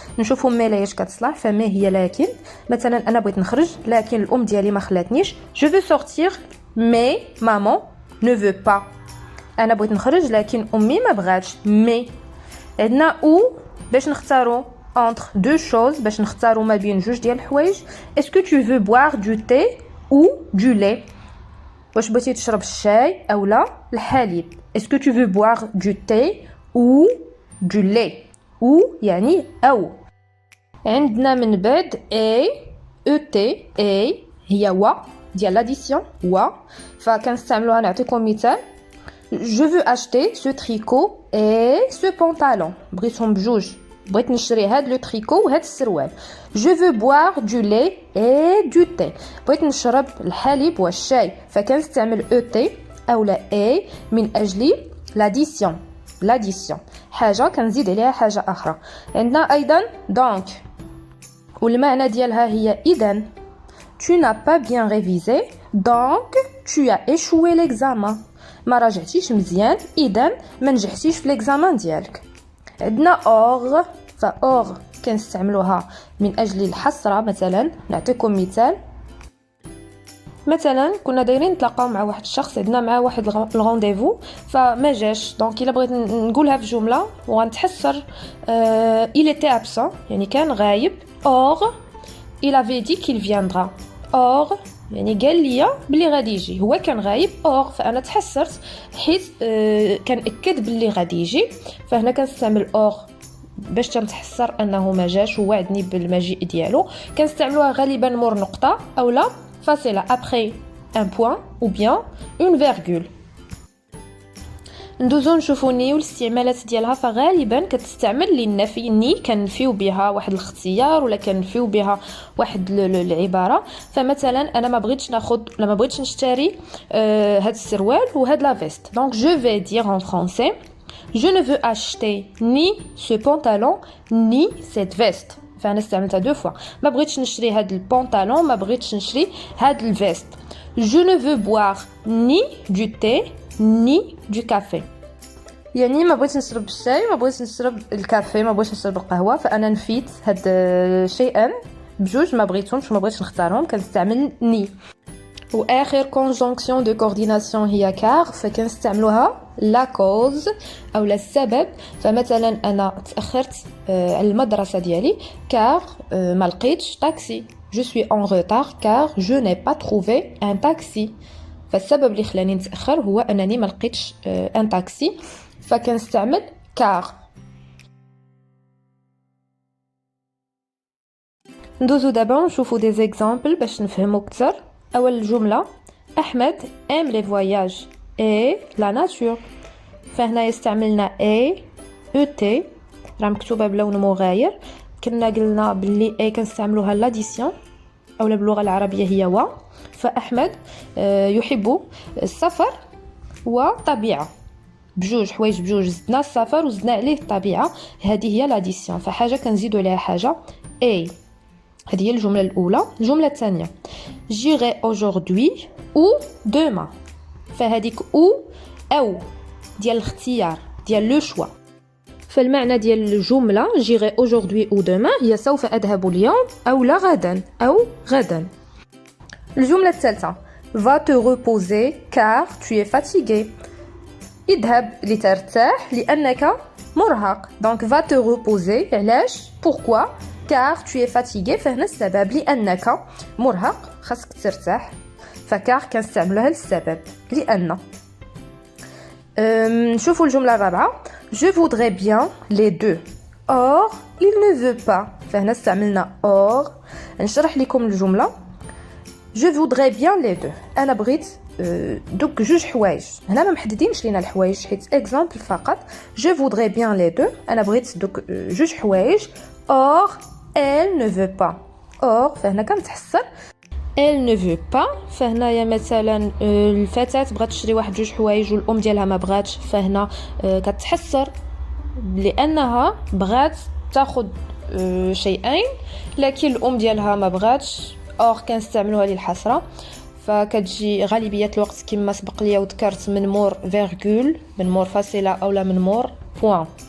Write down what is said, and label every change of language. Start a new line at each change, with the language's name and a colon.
Arabic: نشوفوا مي لاش كتصلح. فما هي لكن، مثلا انا بغيت نخرج لكن الام ديالي ما خلاتنيش.
French: جو فو سورتير مي مامون ne veut pas.
Arabic: انا بغيت نخرج لكن امي ما بغاتش. مي عندنا او باش نختاروا
French: entre deux choses،
Arabic: باش نختاروا ما بين جوج ديال الحوايج.
French: est-ce que tu veux boire du thé ou du lait؟
Arabic: واش بغيتي تشرب الشاي اولا الحليب.
French: est-ce que tu veux boire du thé ou du lait؟ ou
Arabic: يعني او. عندنا من بعد اي او تي. اي هي و ديال لاديسيون و، فكنستعملوها. نعطيكم مثال.
French: je veux acheter ce tricot et ce pantalon.
Arabic: بغيتهم بجوج، بغيت نشري هاد لو تريكو وهاد السروال.
French: je veux boire du lait et du thé.
Arabic: بغيت نشرب الحليب والشاي، فكنستعمل او تي اولا اي من اجل لاديسيون حاجه كنزيد عليها حاجه اخرى. عندنا ايضا دونك، والمعنى ديالها هي اذا.
French: tu n'as pas bien révisé donc tu as échoué l'examen.
Arabic: ما راجعتيش مزيان اذا ما نجحتيش في ليكزامان ديالك. عندنا اور. فاور كنستعملوها من اجل الحصره. مثلا نعطيكم مثلا كنا دايرين نتلاقاو مع واحد الشخص، عندنا معاه واحد الغونديفو فما جاش. دونك الا بغيت نقولها في جمله وغنتحسر
French: il était absent
Arabic: يعني كان غايب.
French: or il avait dit qu'il viendra.
Arabic: or يعني قال لي بلي غادي يجي، هو كان غايب. اور فانا تحسرت حيت كان اكد بلي غادي يجي، فهنا كنستعمل اور باش تنتحسر انه ما جاش ووعدني بالمجيء ديالو. كنستعملوها غالبا مور نقطه اولا فاصله
French: après un point ou bien une virgule.
Arabic: ندوزو نشوفو ني والاستعمالات ديالها. فغالبا كتستعمل للنفي. ني كنفيو بها واحد الاختيار ولا كنفيو بها واحد العباره. فمثلا انا ما بغيتش نشتري هاد السروال وهاد لا فيست.
French: دونك جو في دير ان فرونسي je ne veux acheter ni ce pantalon ni cette veste.
Arabic: فانا استعملتها دو فوا. ما بغيتش نشري هاد البنطلون، ما بغيتش نشري هاد الفيست.
French: je ne veux boire ni du thé ni du café.
Arabic: يعني ما بغيتش نشرب الشاي، ما بغيتش نشرب الكافي، ما بغيتش نشرب القهوه. فانا نفيت هاد شيئا بجوج ما بغيتهمش وما بغيتش نختارهم، كنستعمل ني. واخر كونجونكسيون دو كورديناسيون هي كار. فكنستعملوها لا كوز او السبب. فمثلا انا تاخرت على المدرسه ديالي كار ما لقيتش طاكسي.
French: je suis en retard car je n'ai pas trouvé un taxi.
Arabic: فالسبب اللي خلاني نتاخر هو انني ما لقيتش ان تاكسي، فكنستعمل كار. ندوزو دابا نشوفو دي زيكزامبل باش نفهمو اكثر. اول جمله، احمد
French: aime les voyages. et la nature.
Arabic: فهنا يستعملنا a et راه مكتوبه بلون مغاير. كنا قلنا باللي a كنستعملوها لاديسيون اولا باللغه العربيه هي و. فاحمد يحب السفر والطبيعه، بجوج حوايج بجوج، زدنا السفر وزدنا عليه الطبيعه، هذه هي لاديسيون. فحاجه كنزيدوا عليها حاجه a. هذه هي الجمله الاولى. الجمله الثانيه
French: j'irai aujourd'hui ou demain.
Arabic: فهذيك او ديال الاختيار ديال لو شوا. فالمعنى ديال الجمله
French: j'irai aujourd'hui ou demain
Arabic: هي سوف اذهب اليوم او لا غدا او غدا. الجمله الثالثه
French: va te reposer car tu es fatigué.
Arabic: اذهب لترتاح لانك مرهق.
French: donc va te reposer
Arabic: علاش
French: pourquoi car tu es fatigué.
Arabic: فهنا السبب لانك مرهق خاصك ترتاح. فكار كنستعملوها للسبب لان. نشوفوا الجمله الرابعه
French: je voudrais bien les deux or il ne veut pas.
Arabic: فهنا استعملنا or. نشرح لكم الجمله
French: je voudrais bien les deux.
Arabic: انا بغيت دوك جوج حوايج. هنا ما محددينش لينا الحوايج حيت اكزامبل فقط.
French: je voudrais bien les deux
Arabic: انا بغيت دوك جوج حوايج
French: or elle ne veut pas. or
Arabic: فهنا كنتحسر
French: elle ne veut pas.
Arabic: فهنايا مثلا الفتاة بغات تشري واحد جوج حوايج والام ديالها ما بغاتش. فهنا كتحسر لانها بغات تاخذ شيئين لكن الام ديالها ما بغاتش. اور كنستعملوها للحسره. فكتجي غالبيه الوقت كما سبق ليا وذكرت من مور فيرغول، من مور فاصله اولا من مور بوين.